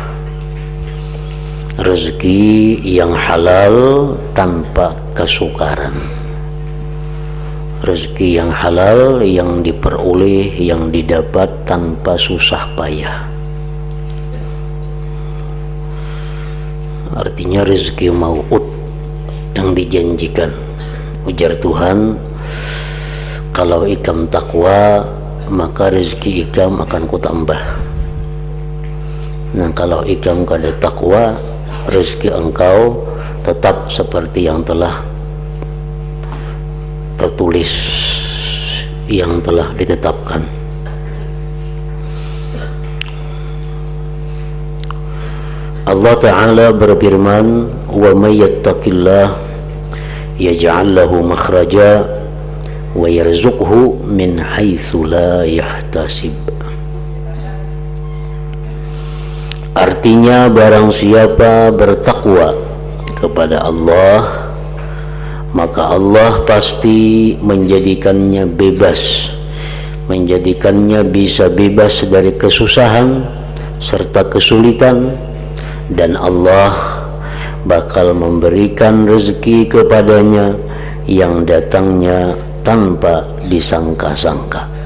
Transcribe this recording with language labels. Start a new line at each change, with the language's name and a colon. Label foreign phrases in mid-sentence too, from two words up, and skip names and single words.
Indonesian: Rezeki yang halal tanpa kesukaran. Rezeki yang halal yang diperoleh, yang didapat tanpa susah payah. Artinya rezeki mau'ud yang dijanjikan.
Banjar: Ujar Tuhan, kalau ikam takwa maka rezeki ikam akan kutambah. Nah, kalau ikam kada takwa,
Indonesian: rezeki engkau tetap seperti yang telah tertulis, yang telah ditetapkan. Allah Ta'ala berfirman,
Arabic: وَمَن يَتَّقِ اللَّهَ يَجْعَل لَّهُ مَخْرَجًا وَيَرْزُقْهُ مِنْ حَيْثُ لَا يَحْتَسِبُ.
Indonesian: Artinya, barang siapa bertakwa kepada Allah, maka Allah pasti menjadikannya bebas, menjadikannya bisa bebas dari kesusahan serta kesulitan, dan Allah bakal memberikan rezeki kepadanya yang datangnya tanpa disangka-sangka.